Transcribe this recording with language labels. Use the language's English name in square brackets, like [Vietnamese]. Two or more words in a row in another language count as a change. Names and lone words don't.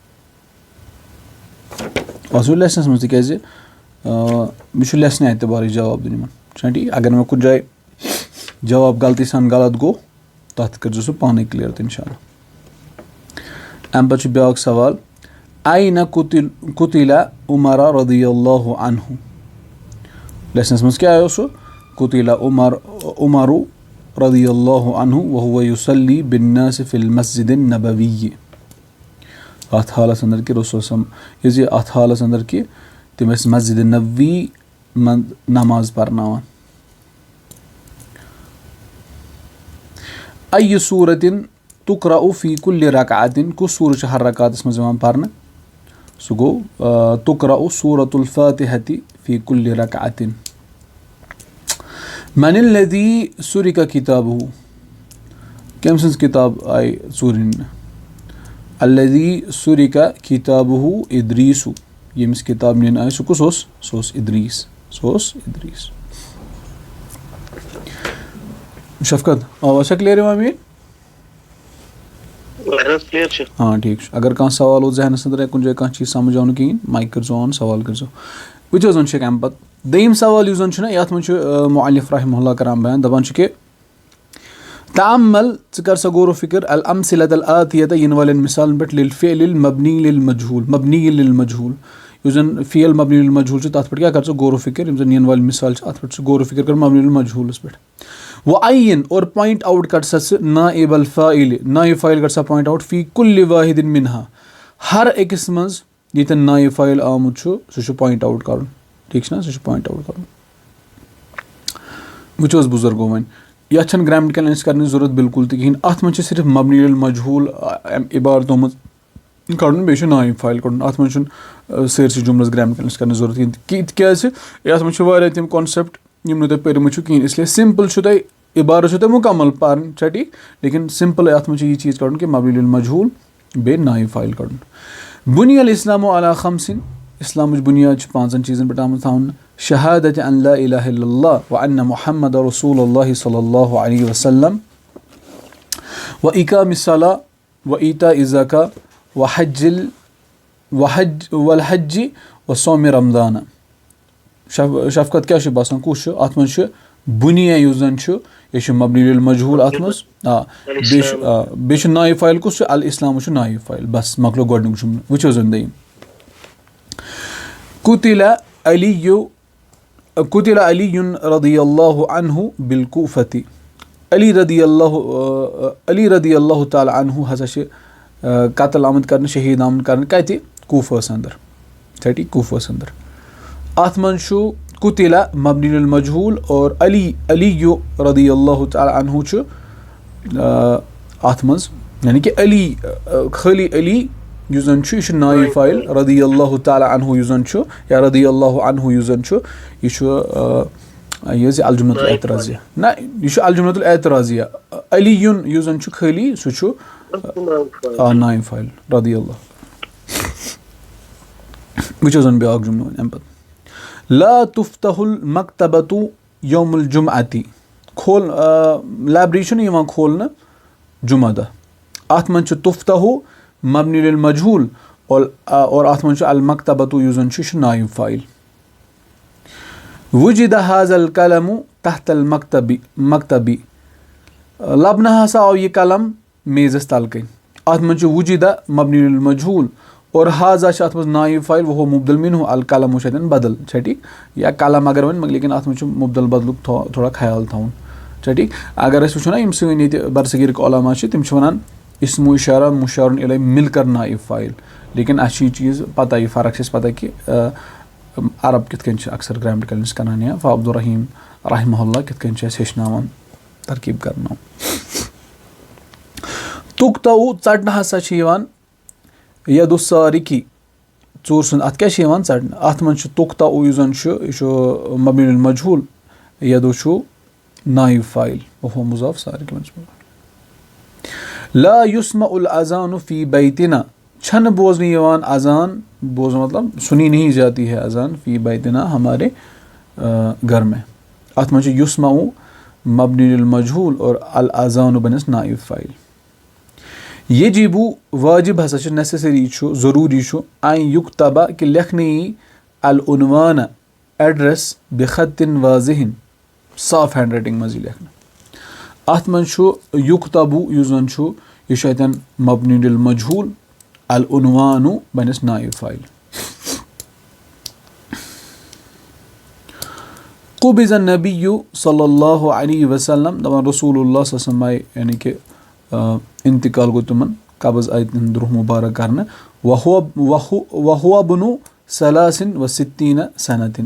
[Kashmiri] اَتھ چھُ لیسنس منٛز تِکیازِ مےٚ چھُ لیسنہِ اعتبارٕے جواب دیُن یِمن چھُنہ ٹھیٖک اگر مےٚ کُنہِ جایہِ جواب غلطی سان غلط گوٚو تَتھ کٔرۍزیو سُہ پانے کٕلیَر تہٕ [Arabic] اِنشاء اللہ [Kashmiri] اَمہِ پتہٕ چھُ بیٛاکھ سوال [Arabic] أين قتل عمر رضی اللہ عنہ [Kashmiri] لیسنس منٛز کیٛاہ آیو سُہ [Arabic] قتل عمر رضی اللہ عنہ وهو يصلي بالناس في المسجد النبوي [Kashmiri] اتھ حالس انٛدر کہِ رسول یہِ اتھ حالس انٛدر کہِ تِم ٲسۍ مسجد نبوی منٛز نماز پرناوان [Arabic] أي سورة تقرأ في كل ركعة [Kashmiri] کُس سوٗرٕ چھُ ہر رکاتس منٛز یِوان پرنہٕ سُہ گوٚو [Arabic] تقرأ سورة الفاتحة في كل ركعة من الذي سُرق كتابه [Kashmiri] کٔمۍ سٕنٛز کِتاب آیہِ ژوٗرِ [Arabic] الذي سُرق كتابه [Kashmiri] ادریٖس ییٚمِس کِتاب نِنہٕ آیہِ سُہ کُس اوس سُہ اوس ادریٖس شفقت آواز چھا کٕلیَر یِوان میٲنۍ ہاں ٹھیٖک چھُ اگر کانٛہہ سوال اوس ذہنس انٛدر یا کُنہِ جایہِ کانٛہہ چیٖز سمجھ آو نہٕ کِہیٖنۍ مایِک کٔرۍزیو آن سوال کٔرۍزیو وٕچھو زن چھُ اَمہِ پتہٕ دوٚیِم سوال یُس زن چھُنہ یتھ منٛز چھُ مؤلف [Arabic] رحمہ اللہ [Kashmiri] کران بیان دپان چھُ کہِ تعمل ژٕ کر سا غور و فِکر [Arabic] الامثلة الآتية [Kashmiri] یِنہٕ والٮ۪ن مثالن پٮ۪ٹھ [Arabic] للفعل المبني للمجهول [Kashmiri] یُس زن [Arabic] فعل مبنی للمجهول [Kashmiri] چھُ تتھ پٮ۪ٹھ کیٛاہ کر ژٕ غور و فِکر یِم زن یِنہٕ والہِ مثال چھِ اتھ پٮ۪ٹھ ژٕ غور و فِکر کر مبنی للمجهولس پٮ۪ٹھ وعین اور [English] point out [Kashmiri] کر سا ژٕ [Arabic] نائب الفاعل نائب فاعل [Kashmiri] کر سا [English] point out [Arabic] فی کُلہِ واحد منہا [Kashmiri] ہر أکِس منٛز ییٚتٮ۪ن نائب فاعل آمُت چھُ سُہ چھُ [English] point out [Kashmiri] کرُن ٹھیٖک چھُنہ سُہ چھُ [English] point out [Kashmiri] کرُن وٕچھو حظ بُزرگو وۄنۍ یتھ چھنہٕ [English] grammatical analysis [Kashmiri] کرنٕچ ضروٗرت بالکل تہِ کِہیٖنۍ اتھ منٛز چھِ صرف [Arabic] مبنی للمجهول [Kashmiri] عبارتو منٛز کَڑُن بیٚیہِ چھُ نایِب فایِل کَڑُن. اَتھ منٛز چھُنہٕ سٲرسٕے جُملَس گرٛیمٹِکَلَس کَرنٕچ ضوٚرَتھ کِہیٖنۍ تِکیٛازِ یَتھ منٛز چھِ واریاہ تِم کانسیپٹ یِم نہٕ تۄہہِ پٔرمٕتۍ چھُو کِہیٖنۍ. اِسلیے سِمپٕل چھُ تۄہہِ عبارت چھُو تۄہہِ مُکمل پَرٕنۍ چھا ٹھیٖک, لیکِن سِمپٕل اَتھ منٛز چھِ یہِ چیٖز کَڑُن کہِ [Arabic] مبنی للمجہوٗل [Kashmiri] بیٚیہِ [Arabic] نایِب فایِل [Kashmiri] کَڑُن. [Arabic] بُنی الاسلامُ علی خمسٍ, [Kashmiri] اِسلامٕچ بُنیاد چھِ 5 چیٖزَن پٮ۪ٹھ آمٕژ تھاونہٕ. [Arabic] شہادتِ ان لا الہ الا اللہ وان محمد رسول اللہ صلی اللہ علیہ وسلم وإقام الصلاة وإیتاء الزکاة والحج وصوم رمضان. [Kashmiri] شفقت کیاہ چھُ باسان کُس چھُ اَتھ منٛز چھُ بُنیا یُس زَن چھُ یہِ چھُ [Arabic] مبنی للمجہوٗل [Kashmiri] اَتھ منٛز. بیٚیہِ چھُ [Arabic] نایِب فایِل [Kashmiri] کُس چھُ الاسلام چھُ [Arabic] نایِب فایِل. [Kashmiri] بس مۄکلو گۄڈنیُک جملہٕ. وٕچھو زن دوٚیِم. [Arabic] قُتِلَ علی رضی اللہ عنہ بالکوفۃ. [Kashmiri] علی [Arabic] رضی اللہ تعالیٰ عنہ [Kashmiri] ہسا چھِ قتل آمُت کرنہٕ, شہیٖد آمُت کرنہٕ کتہِ, کوفہس انٛدر. چھا ٹھیٖک, کوفہس انٛدر. اتھ منٛز چھُ قُتِلَ [Arabic] مبنی للمجہوٗل [Kashmiri] اور علی [Arabic] رضی اللہ تعالیٰ عنہ [Kashmiri] چھُ اتھ منٛز, یعنی کہِ علی خٲلی علی یُس زن چھُ یہِ چھُ [Arabic] نایِب فایِل. رضی اللہ تعالیٰ عنہ [Kashmiri] یُس زن چھُ یا [Arabic] رضی اللہ عنہ [Kashmiri] یُس زن چھُ یہِ چھُ یہِ حظ یہِ [Arabic] الجملۃ الاعتراضیہ, [Kashmiri] نہ یہِ چھُ [Arabic] الجملۃ الاعتراضیہ. [Kashmiri] علی یُن یُس زن چھُ خٲلی سُہ چھُ [Arabic] نایِب فایِل رضی اللہ. [Kashmiri] وٕچھو زن بیٛاکھ جملہٕ وۄنۍ اَمہِ پتہٕ. [Arabic] لا تفتح المکتبۃ یوم الجمعۃ. [Kashmiri] لایبرری چھُنہٕ یِوان کھولنہٕ جمعہ دۄہ. اَتھ منٛز چھُ تفتح [Arabic] مبنی للمجہوٗل [Kashmiri] اور اَتھ منٛز چھُ المکتبۃ یُس زن چھُ یہِ چھُ [Arabic] نایِب فایِل. وُجِدَ هذا القلم تحت المکتبی. [Kashmiri] لبنہٕ ہسا آو یہِ قلم میزَس تَلہٕ کَنۍ. اَتھ منٛز چھُ وُجِدہ [Arabic] مبنی للمجہوٗل [Kashmiri] اور ہاضا چھُ اَتھ منٛز [Arabic] نایِب فایِل وہو مُبدل مِنہُ القلم [Kashmiri] چھُ اَتٮ۪ن بدل. چھا ٹھیٖک, یا قلم اگر وۄنۍ لیکن اَتھ منٛز چھُ مُبدل بدلُک تھوڑا خیال تھاوُن. چھا ٹھیٖک. اگر أسۍ وٕچھو نا یِم سٲنۍ ییٚتہِ برصغیٖرٕکۍ علما چھِ تِم چھِ وَنان اسمو اشارہ [Arabic] مُشارُن الیہ [Urdu] مِل کر [Arabic] نایِب فایِل. [Kashmiri] لیکن اَسہِ چھِ یہِ چیٖز پتہ, یہِ فرق چھِ اَسہِ پتہ کہِ عرب کِتھ کٔنۍ چھِ اکثر گرٛیمٹِکَلنِس کران یا عبدالرحیٖم [Arabic] رحمہ اللہ [Kashmiri] کِتھ کٔنۍ چھِ اَسہِ ہیٚچھناوان ترکیٖب کرناوان. تُکتاوٗ ژٹنہٕ ہسا چھِ یِوان [Arabic] یدُ سارِقی, [Kashmiri] ژوٗر سُنٛد اَتھ کیاہ چھِ یِوان ژٹنہٕ. اَتھ منٛز چھُ تُکتاوٗ یُس زن چھُ یہِ چھُ [Arabic] مبنی للمجہوٗل, [Kashmiri] یدُ چھُ [Arabic] نایِب فایِل وہو مضاف سارِق مجہوٗل. لا یُسمع الاذان فی بیتنا. [Kashmiri] چھنہٕ بوزنہٕ یِوان اذان, بوزنہٕ مطلب [Urdu] سُنی نہیں جاتی ہے اذان [Arabic] فی بیتنا [Urdu] ہمارے گھر میں. [Kashmiri] اَتھ منٛز چھُ یُسمع [Arabic] مبنی للمجہوٗل [Kashmiri] اور الاذان بنٮ۪س [Arabic] نایِب فایِل. [Kashmiri] یجِبُ واجب ہسا چھُ, نیسیسری چھُ, ضروٗری چھُ, [Arabic] ان یُکتبہ [Kashmiri] کہِ لیکھنہٕ [Arabic] یی العنوانہ [Kashmiri] ایڈرس [Arabic] بخطٍ واضحٍ, [Kashmiri] صاف [English] hand writing [Kashmiri] منٛز یی لیکھنہٕ. اَتھ منٛز چھُ یُکتبُ یُس زن چھُ یہِ چھُ اَتٮ۪ن [Arabic] مبنی للمجہوٗل, [Kashmiri] العنوانُ بنٮ۪س [Arabic] نایِب فایِل. قُبِض النبی صلی اللہ علیہ وسلم, [Kashmiri] دپان [Arabic] رسول اللہ صلی اللہ علیہ وسلم [Kashmiri] آیہِ یعنی کہِ انتقال گوٚو تِمن, قبض آیہِ تِہُنٛد روح مُبارک کرنہٕ. [Arabic] وہو ابنُ ثلاثٍ وستیٖنَ سنتٍ.